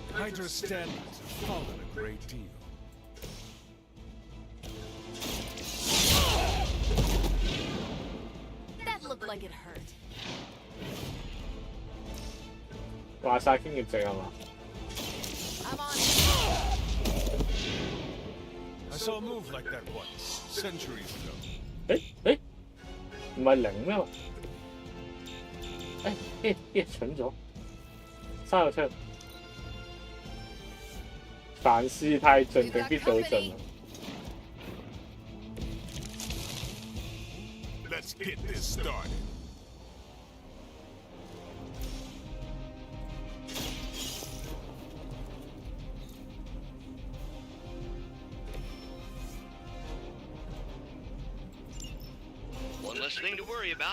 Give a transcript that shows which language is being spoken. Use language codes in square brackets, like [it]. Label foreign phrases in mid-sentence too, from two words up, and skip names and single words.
[en] Hydra's standards have fallen a great deal. That looked like it hurt. [yue] 話晒經驗值係嘛？ [en] I'm on. I saw a move like that once, centuries ago. [yue] 誒，唔係零咩？蠢咗，嘥個槍。凡事太盡，定必到盡。 [en] Let's get this started. One less thing to worry about.